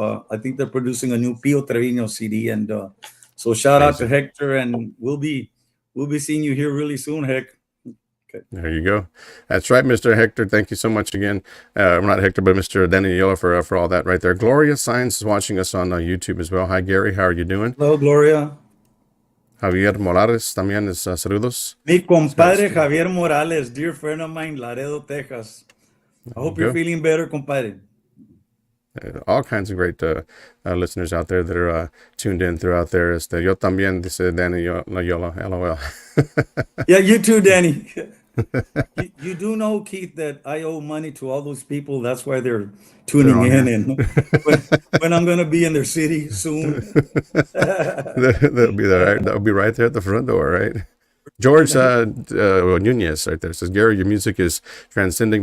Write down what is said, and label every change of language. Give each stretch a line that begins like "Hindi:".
English: I think they're producing a new Pio Trevino CD, and so shout out to Amazing. Hector, and we'll be seeing you here really soon, Heck. There you go. That's right, Mr. Hector. Thank you so much again. Not Hector, but Mr. Daniela for all that right there. Gloria Science is watching us on YouTube as well. Hi, Gary. How are you doing? Hello, Gloria.
Spanish: Javier Morales también es saludos. Mi compadre
English: Javier Morales, dear friend of mine, Laredo, Texas. I hope you're feeling better, compadre. All kinds of great listeners out there that are tuned in throughout there.
Spanish: Yo también, dice Danny Yola, LOL.
English: Yeah, you too, Danny. You do know, Keith, that I owe money to all those people. That's why they're tuning in. And when I'm going to be in their city soon. That'll be there. Right? That'll be right there at the front door, right? George Nunez right there says, Gary, your music is transcending.